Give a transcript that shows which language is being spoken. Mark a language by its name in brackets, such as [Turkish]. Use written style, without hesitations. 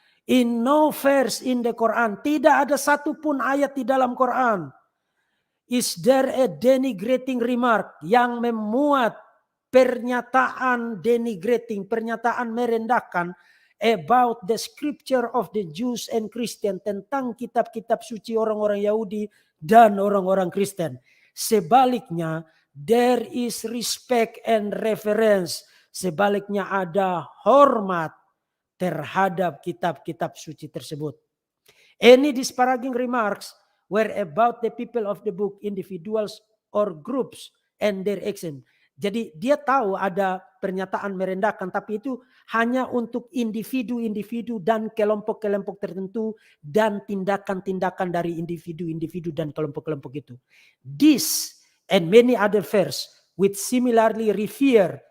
[English] In no verse in the Quran, [Indonesian] tidak ada satupun ayat di dalam Quran, [English] is there a denigrating remark [Indonesian] yang memuat pernyataan denigrating, pernyataan merendahkan [English] about the scripture of the Jews and Christian, [Indonesian] tentang kitab-kitab suci orang-orang Yahudi dan orang-orang Kristen. Sebaliknya, [English] there is respect and reverence. [Indonesian] Sebaliknya ada hormat terhadap kitab-kitab suci tersebut. [English] Any disparaging remarks were about the people of the book, individuals or groups and their action. [Indonesian] Jadi dia tahu ada pernyataan merendahkan, tapi itu hanya untuk individu-individu dan kelompok-kelompok tertentu dan tindakan-tindakan dari individu-individu dan kelompok-kelompok itu. [English] This and many other verse with similarly refer.